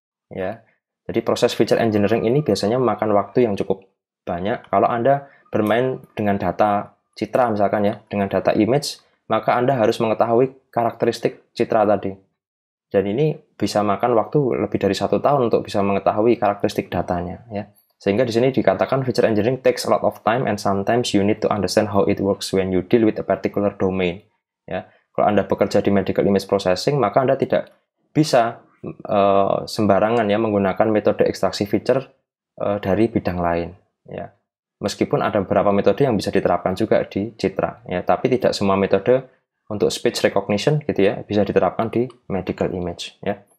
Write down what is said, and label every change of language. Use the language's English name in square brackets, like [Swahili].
[Indonesian] Ya, jadi proses feature engineering ini biasanya memakan waktu yang cukup banyak. Kalau Anda bermain dengan data citra misalkan ya, dengan data image, maka Anda harus mengetahui karakteristik citra tadi. Dan ini bisa makan waktu lebih dari 1 tahun untuk bisa mengetahui karakteristik datanya ya. Sehingga di sini dikatakan [English] feature engineering takes a lot of time and sometimes you need to understand how it works when you deal with a particular domain. [Indonesian] Ya, kalau Anda bekerja di medical image processing, maka Anda tidak bisa sembarangan ya menggunakan metode ekstraksi feature dari bidang lain ya. Meskipun ada beberapa metode yang bisa diterapkan juga di citra ya, tapi tidak semua metode untuk speech recognition gitu ya bisa diterapkan di medical image ya.